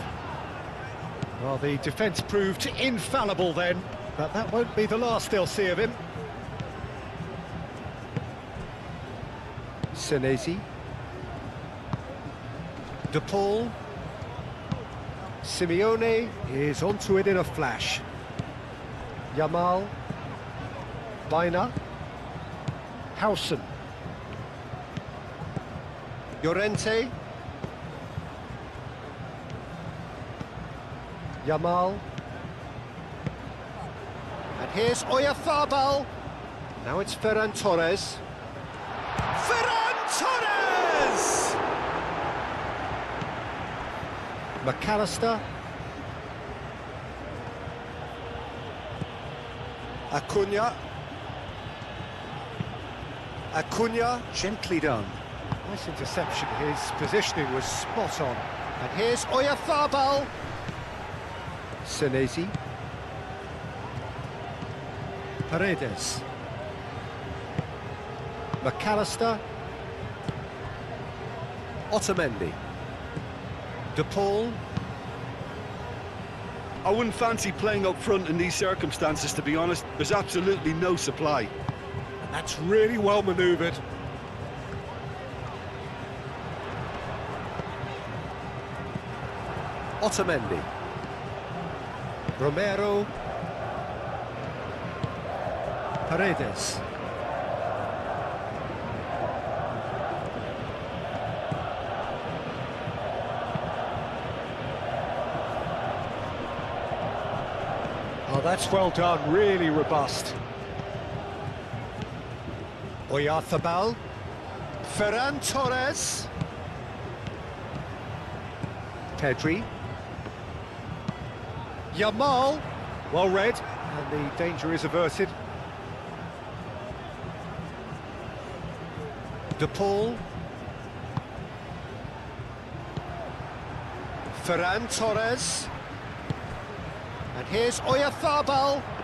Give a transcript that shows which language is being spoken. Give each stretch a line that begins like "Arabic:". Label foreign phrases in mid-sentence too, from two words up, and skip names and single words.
English: Well, the defence proved infallible then, but that won't be the last they'll see of him. Senesi. De Paul. Simeone is onto it in a flash. Yamal. Baina. Howson. Llorente. Yamal. And here's Oyarzabal. Now it's Ferran Torres. Ferran Torres! McAllister. Acuna. Acuna, gently done. Nice interception, his positioning was spot on. And here's Oyarzabal. Senesi. Paredes. McAllister. Otamendi. De Paul. I wouldn't fancy playing up front in these circumstances, to be honest. There's absolutely no supply. And that's really well manoeuvred. Otamendi. Romero. Paredes. Oh, that's well done, really robust. Oyarzabal. Ferran Torres. Pedri. Yamal. Well read, and the danger is averted. De Paul. Ferran Torres. And here's Oyarzabal.